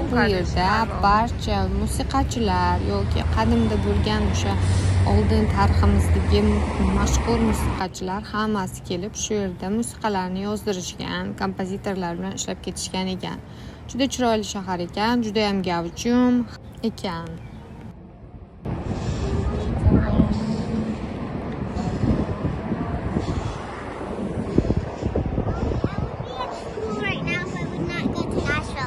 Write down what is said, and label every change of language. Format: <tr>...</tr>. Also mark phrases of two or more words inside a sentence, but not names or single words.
<uz>Bu yerda barcha musiqachilar yoki qadimda bo'lgan o'sha oldin tariximizdagi mashhur musiqachilar hammasi kelib shu yerda musiqalarni yozdirishgan, kompozitorlar bilan ishlab ketishgan ekan. Juda chiroyli shahar ekan, juda ham gavjum ekan.</uz> <en>Right now, so I would not go to Nashville.</en>